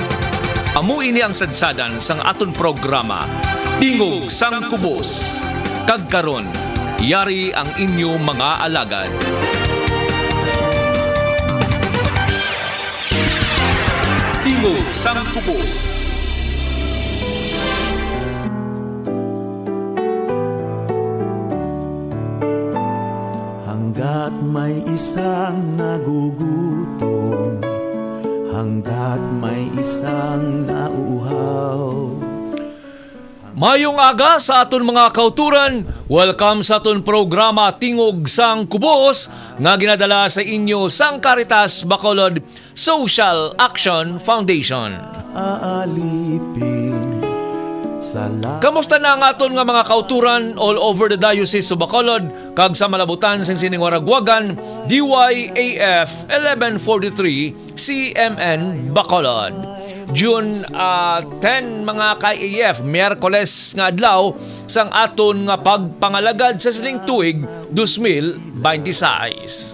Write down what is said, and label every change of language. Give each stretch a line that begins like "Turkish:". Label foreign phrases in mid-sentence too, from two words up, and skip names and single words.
Hiligaynon: Amo ini ang sadsadan sang aton programa Tingog sang Kubos. Kag karon, yari ang inyo mga alagad. Tingog sang Kubos.
Filipino: Hanggat may isang nagugutom, hanggat may isang nauuhaw.
Hiligaynon: Mayong aga sa aton mga kauturan. Welcome sa aton programa Tingog sang Kubos nga ginadala sa inyo sang Caritas Bacolod Social Action Foundation. Aalipin sa Kamusta na ang aton nga mga kauturan
English: all over the
Hiligaynon: Diocese of Bacolod kag sa malabutan sa sining Waragwagan DYAF 1143 CMN Bacolod. June 10 mga ka-AF, Miyerkules nga adlaw sang aton nga pagpangalagad sa sining tuig 2026.